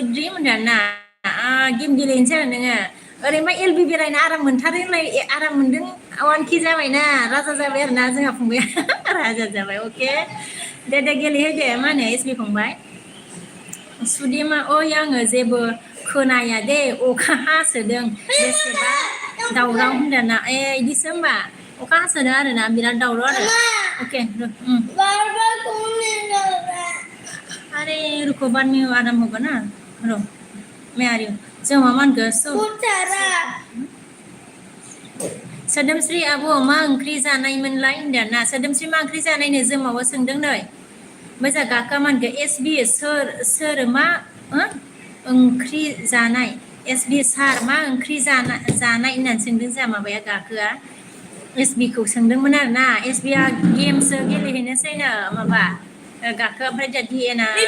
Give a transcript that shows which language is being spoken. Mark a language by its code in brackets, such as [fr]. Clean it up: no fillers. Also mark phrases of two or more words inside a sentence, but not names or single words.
[brx] ड्रिम होनदो ना गेम गेलेनोसै आरो नोङो ओरैनो एलबि बेरायनो आराम मोनथारो होनलाय आराम मोनदों 1K जाबायना राजा जाबाय आरोना जोंहा फंबाया राजा जाबाय अके दे गेलेहोदे मा होनो एसबि फंबाय सुदेमा ओइ आङो जेबो खोनाया दे अखा हासोदों बेसेबा दावराव होनदों ना इदिसो होमबा अखा हासोदों आरोना बिराद दावराव आरो ओके [hi] बार-बार कौन ले रहा है अरे रुको बाद में आराम होगा ना रो मैं आ रही हूँ [brx] जों मा होनगो सोदोमस्रि आब' मा ओंख्रि जानायमोनलाय होनदों ना सोदोमस्रि मा ओंख्रि जानायनो जोमावा सोंदों नै मोजां गाखा मा होनगो एसबि सोर मा ओंख्रि जानाय एसबि सार मा ओंख्रि जानाय होननानै सोंदों जोंहा माबाया गाखोआ एसबि खौ सोंदोंमोन आरोना एसबिया गेमसो गेलेहैनोसैनो माबा गाखो ओमफ्राय दा डिएनआ